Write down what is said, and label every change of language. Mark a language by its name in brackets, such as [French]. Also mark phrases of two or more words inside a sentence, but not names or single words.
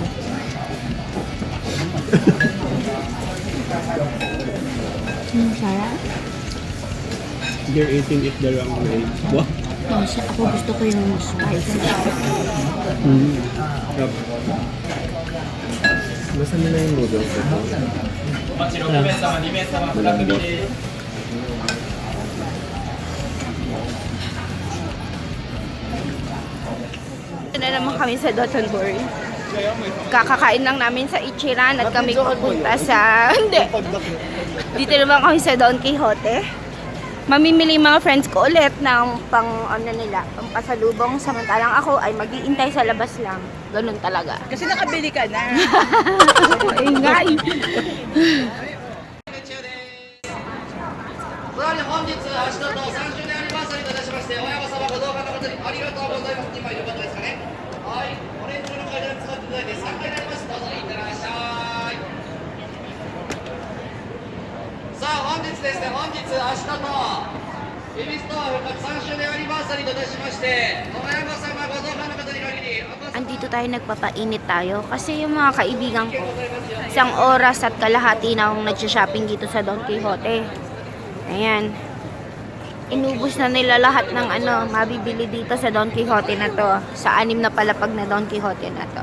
[Filipino] Sarap. [English] They're eating it the wrong way. Wow. [Filipino] Oh, ako gusto ko yung spicy. Basta nila yung noodles ito. Malambot. Ito na naman kami sa Dotonbori. Kakakain lang namin sa Ichiran at kami pupunta sa... Hindi. Dito naman kami sa Don Quixote. mamimili yung mga friends ko ulit ng pang ano nila, pang pasalubong, samantalang ako ay mag-iintay sa labas lang. Ganun talaga. Kasi nakabili ka na. Ingay. [Japanese] さらに本日、明日と30年アニバーサリーといたしまして、親御様ご同伴の方にありがとうございます。2枚よかったですかね。はい、オレンジ色の階段使っていただいて3回になります。どうぞいってらっしゃい。さあ、本日ですね、本日、明日と、恵比寿と復活3周年アニバーサリーといたしまして、親御様ご同伴の方に限り、お子様 [Filipino] Andito tayo, nagpapainit tayo. Kasi yung mga kaibigan ko, isang oras at kalahati na akong nagsha-shopping dito sa Don Quixote. Ayan. Inubos na nila lahat ng ano, mabibili dito sa Don Quixote na to. Sa 6 na palapag na Don Quixote na to.